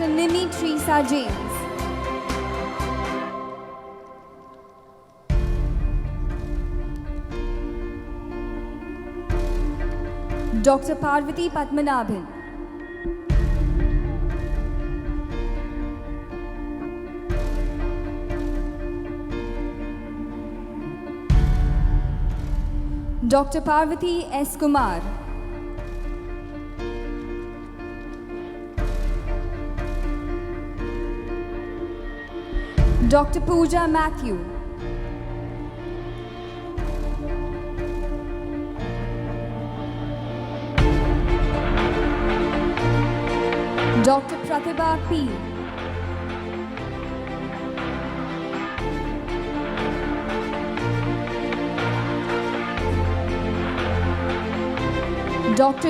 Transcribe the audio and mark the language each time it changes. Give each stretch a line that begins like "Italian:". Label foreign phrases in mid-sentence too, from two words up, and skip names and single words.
English: Nimi Teresa James. Dr. Parvati Padmanabhan. Dr. Parvati S. Kumar. Dr. Pooja Matthew. Dr. Pratibha P. Dr.